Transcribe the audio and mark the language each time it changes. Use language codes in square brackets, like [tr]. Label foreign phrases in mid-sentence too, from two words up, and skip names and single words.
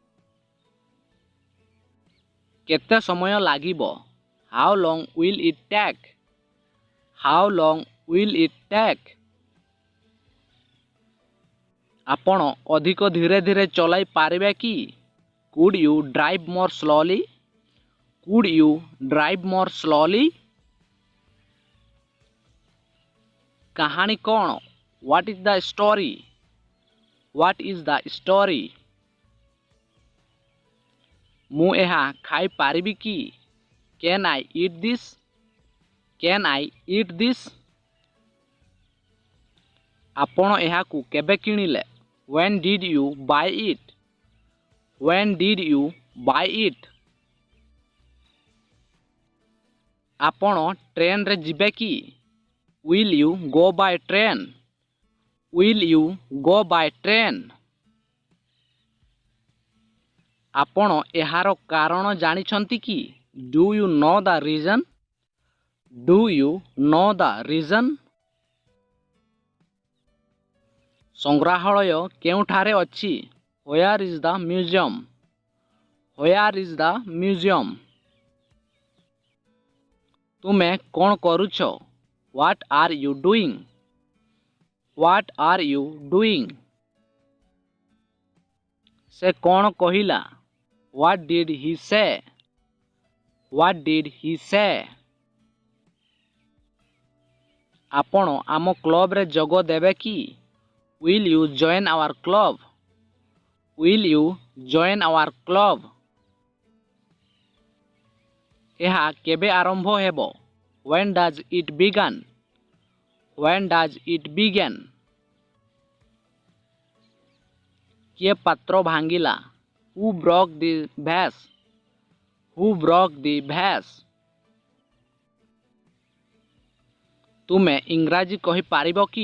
[or] କେତେ ସମୟ ଲାଗିବ? [en] How long will it take? How long will it take? [or] ଆପଣ ଅଧିକ ଧୀରେ ଧୀରେ ଚଲାଇ ପାରିବେ କି? [en] Could you drive more slowly? Could you drive more slowly? [or] କାହାଣୀ କ'ଣ? [en] What is the story? What is the story? [or] ମୁଁ ଏହା ଖାଇପାରିବି କି? [en] Can I eat this? Can I eat this? [or] ଆପଣ ଏହାକୁ କେବେ କିଣିଲେ? [en] When did you buy it? When did you buy it? [or] ଆପଣ ଟ୍ରେନରେ ଯିବେ କି? [en] Will you go by train? Will you go by train? [or] ଆପଣ ଏହାର କାରଣ ଜାଣିଛନ୍ତି କି? [en] Do you know the reason? Do you know the reason? [or] ସଂଗ୍ରହାଳୟ କେଉଁଠାରେ ଅଛି? [en] Where is the museum? Where is the museum? [or] ତୁମେ କ'ଣ କରୁଛ? [en] What are you doing? What are you doing? [or] ସେ କ'ଣ କହିଲା? [en] What did he say? What did he say? [or] ଆପଣ ଆମ କ୍ଲବରେ ଯୋଗ ଦେବେ କି? [en] Will you join our club? Will you join our club? [or] ଏହା କେବେ ଆରମ୍ଭ ହେବ? [en] When does it begin? When does it begin? [or] କିଏ ପାତ୍ର ଭାଙ୍ଗିଲା? [en] Who broke the vase? Who broke the vase? [or] ତୁମେ ଇଂରାଜୀ କହିପାରିବ କି?